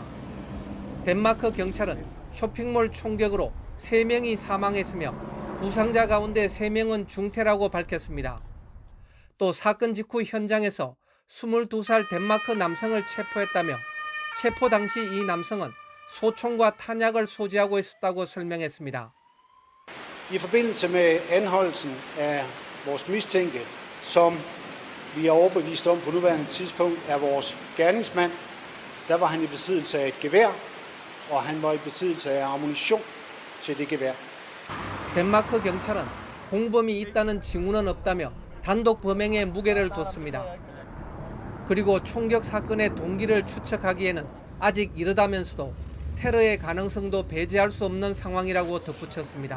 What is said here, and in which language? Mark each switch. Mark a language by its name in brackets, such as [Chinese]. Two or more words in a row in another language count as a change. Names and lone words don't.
[Korean] 덴마크 경찰은 쇼핑몰 총격으로 3명이 사망했으며 부상자 가운데 3명은 중태라고 밝혔습니다. 또 사건 직후 현장에서 22살 덴마크 남성을 체포했다며 체포 당시 이 남성은 소총과 탄약을 소지하고 있었다고 설명했습니다. [Danish] I forbindelse med anholdelsen af vores mistænkte, som vi er overbevist om på nuværende tidspunkt er vores gerningsmand, der var han i besiddelse af et gevær, og han var i besiddelse af ammunition til det gevær. [Korean] 덴마크 경찰은 공범이 있다는 징후는 없다며 단독 범행에 무게를 뒀습니다. 그리고 총격 사건의 동기를 추측하기에는 아직 이르다면서도 테러의 가능성도 배제할 수 없는 상황이라고 덧붙였습니다.